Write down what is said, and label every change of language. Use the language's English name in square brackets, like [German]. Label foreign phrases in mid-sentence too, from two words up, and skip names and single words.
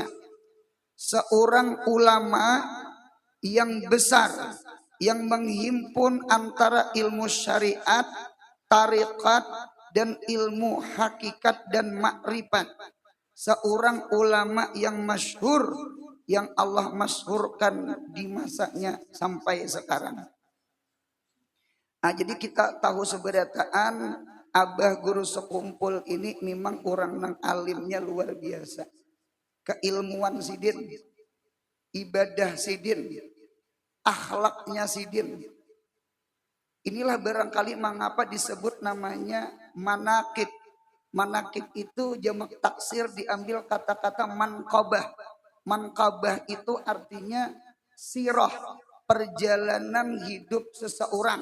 [Indonesian] Seorang ulama yang besar, yang menghimpun antara ilmu syariat, tarikat, dan ilmu hakikat dan makrifat. Seorang ulama yang masyhur, yang Allah masyhurkan di masanya sampai sekarang. Nah, jadi kita tahu seberataan Abah Guru Sekumpul ini memang orang nang alimnya luar biasa. Keilmuan sidin, ibadah sidin, akhlaknya sidin. Inilah barangkali mengapa disebut namanya manakib. Manakib itu jamak taksir diambil kata-kata manqabah. Manqabah itu artinya sirah, perjalanan hidup seseorang.